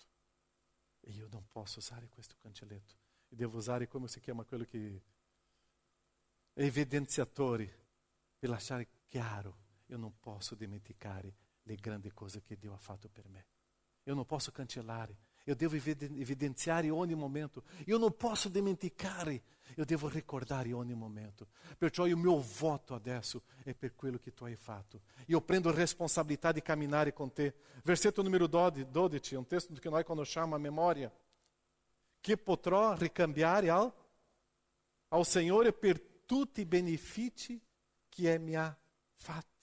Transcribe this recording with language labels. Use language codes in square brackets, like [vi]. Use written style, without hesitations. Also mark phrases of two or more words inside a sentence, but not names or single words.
[it] E io non posso usare questo cancelletto. E devo usare, come si chiama quello che... evidenziatori, per lasciare chiaro. Io non posso dimenticare le grandi cose che Dio ha fatto per me. Io non posso cancellare. [pt] Eu devo evidenciar em [it] ogni momento. [pt] Eu não posso dimenticare. [it] Eu devo ricordare in ogni momento. Perciò il mio voto adesso è per quello che tu hai fatto. Io prendo responsabilità di camminare con te. Versetto numero 12, un testo che noi conosciamo a memoria. Che potrò ricambiare ao Signore per tutti i benefici che mi ha fatti.